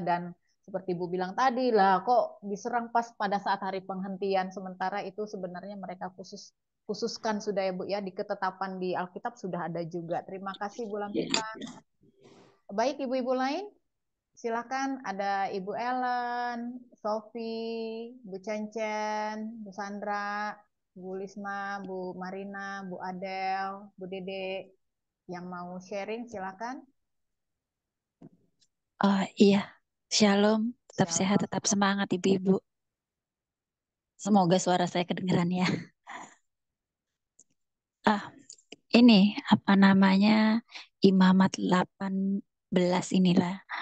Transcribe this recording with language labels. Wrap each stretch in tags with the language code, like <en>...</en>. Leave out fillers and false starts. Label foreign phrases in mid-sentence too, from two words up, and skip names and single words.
<id>Dan seperti Bu bilang tadi lah, kok diserang pas pada saat hari penghentian, sementara itu sebenarnya mereka khususkan sudah ya Bu ya, di ketetapan di Alkitab sudah ada juga. Terima kasih Bu Lampita. Baik, ibu-ibu lain, silakan. Ada Ibu Ellen, Sophie, Bu Cencen, Bu Sandra, Bu Lisma, Bu Marina, Bu Adel, Bu Dede yang mau sharing, silakan. Iya, Shalom, tetap Shalom. sehat, tetap semangat ibu-ibu. Semoga suara saya kedengeran ya. Ini apa namanya, Imamat 18 inilah.</id>